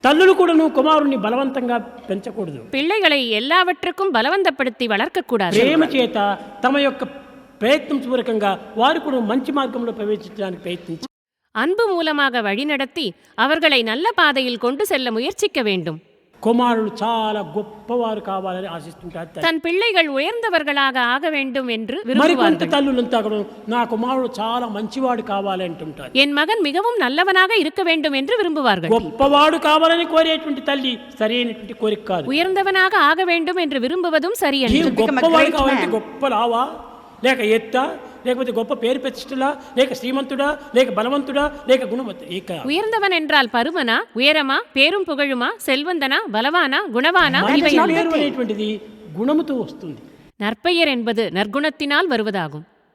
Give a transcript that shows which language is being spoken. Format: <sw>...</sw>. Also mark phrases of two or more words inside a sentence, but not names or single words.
<te>తల్లులు కూడాను కుమారుని బలవంతంగా పెంచకూడదు.</te> <ta>பிள்ளைகளை எல்லாவற்றுக்கும் பலவந்தப்படுத்தி வளர்க்கக்கூடாது.</ta> <te>ప్రేమ చేత తమ యొక్క ప్రయత్నం పూర్వకంగా వారు కూడా మంచి మార్గంలో ప్రవేశించడానికి ప్రయత్నించారు.</te> <ta>அன்பு மூலமாக வழிநடத்தி அவர்களை நல்ல பாதையில் கொண்டு செல்ல முயற்சிக்க வேண்டும்.</ta> <te>కుమారులు చాలా గొప్పవారు కావాలని ఆశిస్తుంటారు.</te> <ta>தன் பிள்ளைகள் உயர்ந்தவர்களாக ஆக வேண்டும் என்று</ta> <te>మరికొంత</te> <ta>விரும்புவார்கள்.</ta> <te>తల్లులంతా కూడా నా కుమారుడు చాలా మంచివాడు కావాలి అంటుంటారు.</te> <ta>என் மகன் மிகவும் நல்லவனாக இருக்க வேண்டும் என்று விரும்புவார்கள்.</ta> <te>గొప్పవాడు కావాలని కోరేటువంటి తల్లి సరైనటువంటి కోరిక కాదు.</te> <ta>உயர்ந்தவனாக ஆக வேண்டும் என்று விரும்புவதும் சரியல்ல.</ta> <te>నీవు గొప్పవాడు కావాలంటే గొప్ప లావా, లేక ఎత్తా, లేకపోతే గొప్ప పేరు ప్రతిష్టలా, లేక శ్రీమంతుడా, లేక బలవంతుడా, లేక గుణవంతుడా.</te> <ta>உயர்ந்தவன் என்றால் பருமனா, உயரமா, பேரும் புகழுமா, செல்வந்தனா, பலவானா, குணவானா, இவை</ta> <te>అనేటువంటిది గుణముతో వస్తుంది.</te> <ta>நற்பெயர் என்பது நற்குணத்தினால் வருவதாகும்.</ta>